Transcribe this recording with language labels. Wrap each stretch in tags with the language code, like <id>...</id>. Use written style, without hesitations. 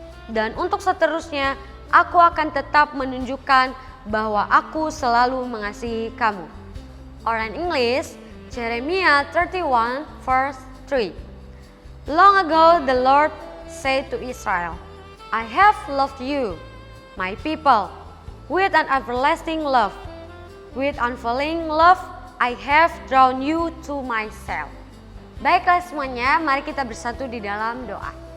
<id>Dan untuk seterusnya aku akan tetap menunjukkan bahwa aku selalu mengasihi kamu.</id> <en>Or in English, Jeremiah 31 verse 3. Long ago the Lord said to Israel, I have loved you, my people, with an everlasting love. With unfailing love, I have drawn you to myself.</en> <id>Baiklah semuanya, mari kita bersatu di dalam doa.</id>